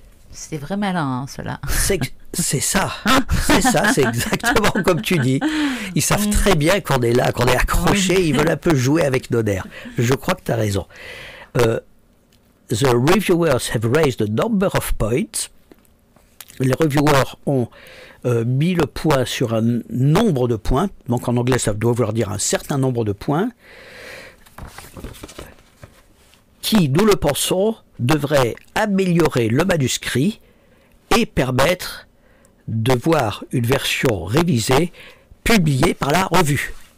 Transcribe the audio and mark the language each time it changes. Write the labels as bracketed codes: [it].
[fr] C'est vrai malin, hein, cela. C'est ça, c'est exactement comme tu dis. Ils savent très bien qu'on est là, qu'on est accroché, ils veulent un peu jouer avec nos nerfs. Je crois que tu as raison. [en] The reviewers have raised a number of points. [fr] Les reviewers ont mis le point sur un nombre de points. Donc en anglais, ça doit vouloir dire un certain nombre de points. Qui, nous le pensons, devrait améliorer le manuscrit et permettre de voir une version révisée publiée par la revue.